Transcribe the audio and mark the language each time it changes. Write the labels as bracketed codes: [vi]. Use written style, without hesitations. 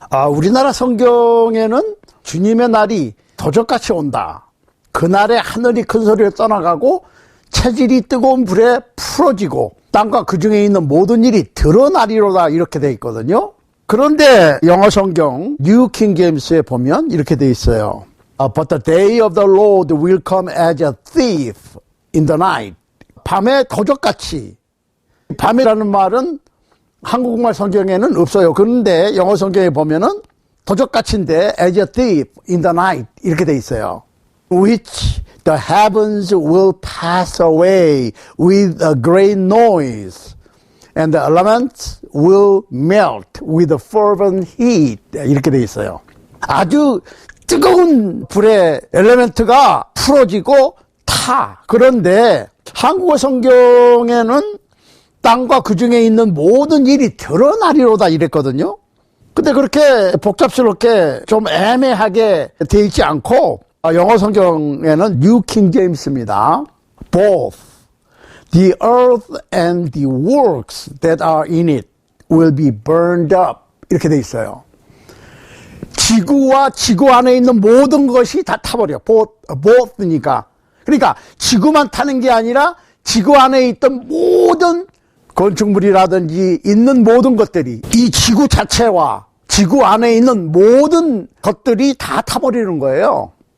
[ko] 우리나라 성경에는 주님의 날이 도적같이 온다. 그날에 하늘이 큰 소리로 떠나가고 체질이 뜨거운 불에 풀어지고 땅과 그 중에 있는 모든 일이 드러나리로다, 이렇게 돼 있거든요. 그런데 영어 성경 뉴 킹 제임스에 보면 이렇게 돼 있어요. [en] But the day of the Lord will come as a thief in the night. [ko] 밤에 도적같이. 밤이라는 말은 한국말 성경에는 없어요. 그런데 영어 성경에 보면은 도적같이인데 [en] as a thief in the night [ko] 이렇게 돼 있어요. [en] Which the heavens will pass away with a great noise, and the elements will melt with a fervent heat. [ko] 이렇게 돼 있어요. 아주 뜨거운 불의 엘레멘트가 풀어지고 타. 그런데 한국어 성경에는 땅과 그 중에 있는 모든 일이 드러나리로다 이랬거든요. 근데 그렇게 복잡스럽게 좀 애매하게 돼 있지 않고 영어 성경에는 뉴 킹 제임스입니다. [en] Both the earth and the works that are in it will be burned up. [ko] 이렇게 돼 있어요. 지구와 지구 안에 있는 모든 것이 다 타버려. both니까. 그러니까 지구만 타는 게 아니라 지구 안에 있던 모든 건축물이라든지 있는 모든 것들이, 이 지구 자체와 지구 안에 있는 모든 것들이 다 타버리는 거예요.